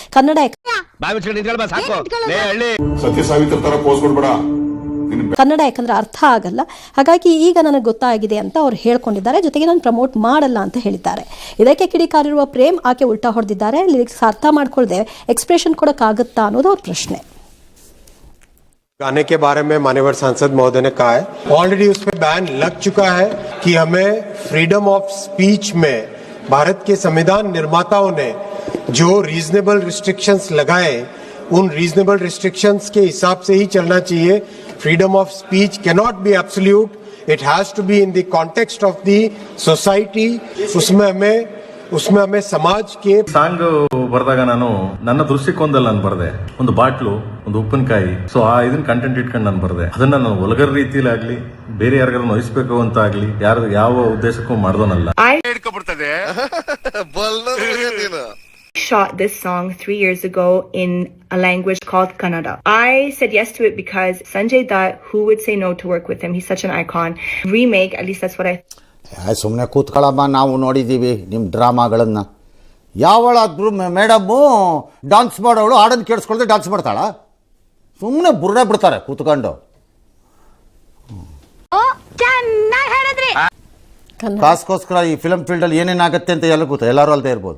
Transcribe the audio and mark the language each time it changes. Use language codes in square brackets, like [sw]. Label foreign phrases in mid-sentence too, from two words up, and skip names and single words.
[kn] ಕನ್ನಡ ಯಾಕಂದ್ರೆ ಅರ್ಥ ಆಗಲ್ಲ, ಹಾಗಾಗಿ ಈಗ ನನಗೆ ಗೊತ್ತಾಗಿದೆ ಅಂತ ಅವ್ರು ಹೇಳ್ಕೊಂಡಿದ್ದಾರೆ. ಜೊತೆಗೆ ನಾನು ಪ್ರಮೋಟ್ ಮಾಡಲ್ಲ ಅಂತ ಹೇಳಿದ್ದಾರೆ. ಇದಕ್ಕೆ ಕಿಡಿಕಾರಿರುವ ಪ್ರೇಮ್ ಆಕೆ ಉಲ್ಟಾ ಹೊಡೆದಿದ್ದಾರೆ. ಲಿರಿಕ್ಸ್ ಅರ್ಥ ಮಾಡ್ಕೊಳ್ದೆ ಎಕ್ಸ್ಪ್ರೆಷನ್ ಕೊಡಕ್ಕಾಗುತ್ತಾ ಅನ್ನೋದು ಅವ್ರ ಪ್ರಶ್ನೆ. [hi] गाने के बारे में माननीय सांसद महोदय ने कहा है ऑलरेडी उस पे बैन लग चुका है कि हमें [en] freedom of speech [hi] में भारत के संविधान निर्माताओं ने जो [en] reasonable restrictions [hi] लगाए उन [en] reasonable restrictions [hi] के हिसाब से ही चलना चाहिए. [en] Freedom of speech cannot be absolute, it has to be in the context of the society. [hi] उसमें हमें समाज के [kn] ಸಾಂಗ್ ಬರೆದಾಗ ನಾನು ನನ್ನ ದೃಷ್ಟಿಕೋನದಲ್ಲಿ ನಾನು ಬರೆದೆ. ಒಂದು ಬಾಟ್ಲು, ಒಂದು ಉಪ್ಪಿನಕಾಯಿ, ಸೊ ಆ ಇದನ್ನ ಕಂಟೆಂಟ್ ಇಟ್ಕೊಂಡು ನಾನು ಬರೆದೆ. ಅದನ್ನ ನಾನು ಒಲಗರ್ ರೀತಿಯಲ್ಲಿ ಆಗ್ಲಿ ಬೇರೆ ಯಾರಿಗಾರು ನೋಯಿಸ್ಬೇಕು ಅಂತ ಆಗ್ಲಿ ಯಾವ ಉದ್ದೇಶಕ್ಕೂ ಮಾಡ್ದೋನಲ್ಲ. [en] Shot this song 3 years ago in a language called Kannada. I said yes to it because Sanjay Dutt, who would say no to work with him? He's such an icon. Remake, at least that's what I [kn] ಸುಮ್ಮನೆ ಕೂತ್ಕೊಳ್ಳಮ್ಮ, ನಾವು ನೋಡಿದ್ದೀವಿ ನಿಮ್ಮ ಡ್ರಾಮಾಗಳನ್ನು. ಯಾವಳಾದ್ರೂ ಮೇಡಮ್ಮು ಡಾನ್ಸ್ ಮಾಡೋಳು ಹಾಡನ್ನು ಕೇಳಿಸ್ಕೊಳ್ದೆ ಡಾನ್ಸ್ ಮಾಡ್ತಾಳ? ಸುಮ್ಮನೆ ಬುರ್ರೆ ಬಿಡ್ತಾರೆ ಕೂತ್ಕೊಂಡು. ಕಾಸ್ಗೋಸ್ಕರ ಈ ಫಿಲಮ್ ಫೀಲ್ಡಲ್ಲಿ ಏನೇನಾಗುತ್ತೆ ಅಂತ ಎಲ್ಲ ಗೊತ್ತು, ಎಲ್ಲರೂ ಅಲ್ಲದೆ ಇರ್ಬೋದು.